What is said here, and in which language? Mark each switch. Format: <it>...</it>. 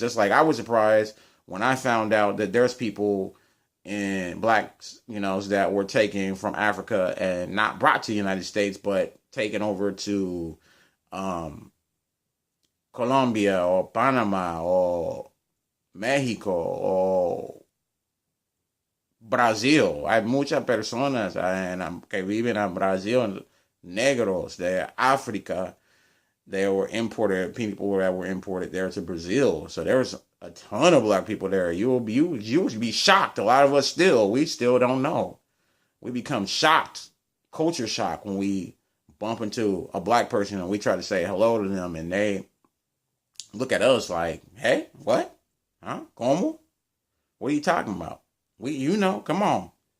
<en>Just like I was surprised when I found out that there's people in blacks, that were taken from Africa and not brought to the United States, but taken over to Colombia or Panama or Mexico or Brazil.</en> <es>Hay muchas personas que viven en Brazil, negros de Africa.</es> <en>They were imported, people that were imported there to Brazil. So there's a ton of black people there. You would be shocked. A lot of us we still don't know. We become shocked, culture shock, when we bump into a black person and we try to say hello to them and they look at us like, hey, what? Huh? Como? What are you talking about? Come on.</en>